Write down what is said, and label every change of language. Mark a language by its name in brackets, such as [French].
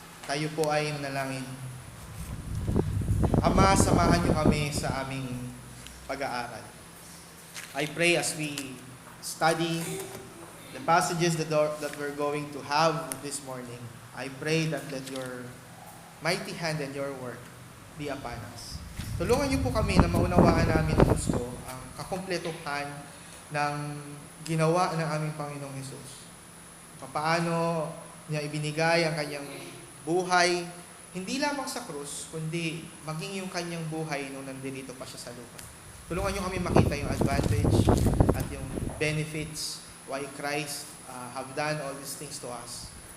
[Filipino] Tayo po ay manalangin. Ama, samahan niyo kami sa aming pag-aaral. [English] I pray as we study the passages that we're going to have this morning, I pray that let your mighty hand and your work be upon us. [Filipino] Tulungan niyo po kami na maunawaan namin gusto ang kakumpletuhan ng ginawa ng aming Panginoong Hesus. Paano niya ibinigay ang kanyang buhay, hindi lamang sa krus, kundi maging yung kanyang buhay nung nandito pa siya sa lupa. Tulungan niyo kami makita yung advantage at yung benefits [English] why Christ have done all these things to us.